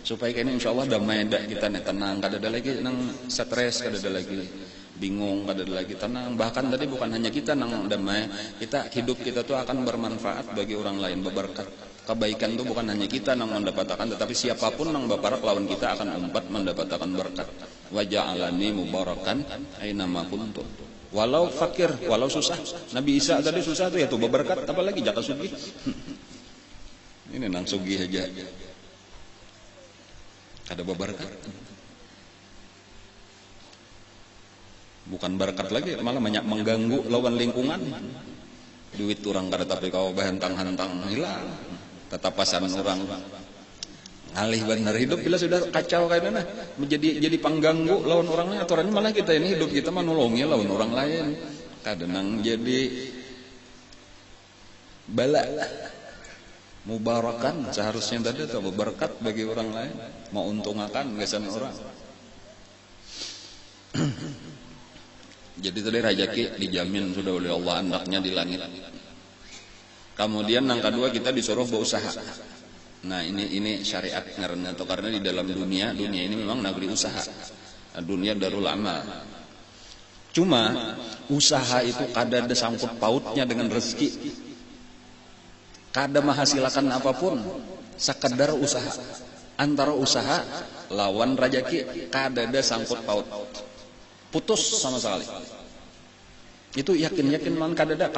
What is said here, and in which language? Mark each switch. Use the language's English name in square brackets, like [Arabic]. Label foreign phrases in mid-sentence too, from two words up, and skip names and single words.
[Banjar] supaya kini insyaallah damai dak kita nih tenang, kada ada lagi nang stres, kada ada lagi bingung, kada ada lagi tenang. Bahkan tadi bukan hanya kita nang damai, kita hidup kita tuh akan bermanfaat bagi orang lain, berberkat. Kebaikan itu bukan hanya kita nang mendapatkan, tetapi siapapun nang baparak lawan kita akan umpat mendapatkan berkat. [Arabic] وجعلني مباركا أينما كنت. [Banjar] Walau fakir, walau susah. Nabi Isa tadi susah tuh ya tuh berberkat, apalagi jaka sugih. Ini nang sugih aja. Kada berberkat. Bukan berkat lagi, malah banyak mengganggu lawan lingkungan. Duit orang kada tapi kau bahantang-hantang hilang. Tetapasan orang alih benar hidup bila sudah kacau kayak mana jadi pengganggu lawan orang lain. Aturannya malah kita ini hidup kita menolongi lawan orang lain. Kadang jadi bala. Mubarakan seharusnya tadi atau berkat bagi orang lain, mau untungkan kesan orang. Jadi tadi rezeki dijamin sudah oleh Allah, anaknya di langit. Kemudian yang kedua kita disuruh berusaha. Nah ini syariat ngaranna tuh, karena di dalam dunia ini memang negeri usaha. [Arabic] Dunia دار العمل. [Banjar] Cuma usaha itu kada ada sangkut pautnya dengan rezeki. Kada menghasilkan apapun, sekedar usaha. Antara usaha lawan rezeki kada ada sangkut paut. Putus sama sekali. Itu yakin man kada ada.